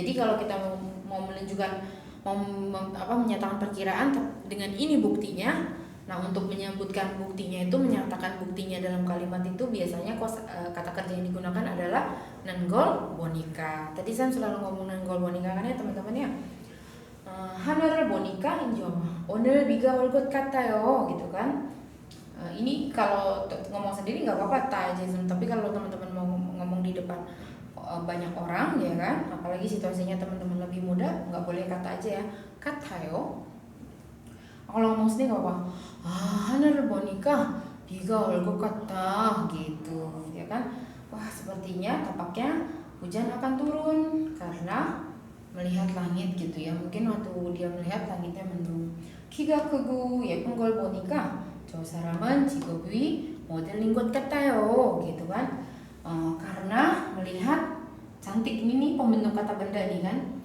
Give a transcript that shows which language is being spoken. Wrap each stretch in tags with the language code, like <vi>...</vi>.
<id>Jadi kalau kita mau menunjukkan menyatakan perkiraan dengan ini buktinya, nah untuk menyebutkan buktinya itu menyatakan buktinya dalam kalimat itu biasanya kata kerja yang digunakan adalah nenggol bonika. Tadi saya selalu ngomong nenggol bonika kan ya teman-teman ya.</id> <ko>하늘을 보니까 오늘 비가 올 것 같아요</ko> <id>gitu kan. Ini kalau ngomong sendiri nggak apa-apa tak Jason, tapi kalau teman-teman mau ngomong di depan banyak orang ya kan, apalagi situasinya teman-teman lebih muda, nggak boleh kata aja ya 같아요. Kalau ngomong sendiri nggak apa-apa.</id> <ko>하늘을 보니까 비가 올 것 같다</ko> <id>gitu ya kan. Wah sepertinya tampaknya hujan akan turun karena melihat langit gitu ya. Mungkin waktu dia melihat langitnya mendung.</id> <ko>키가 크고 예쁜 걸 보니까 저 사람은 직업이 모델인 것 같아요</ko> <id>gitu kan. Karena melihat cantik ini nih pembentuk kata benda nih kan.</id>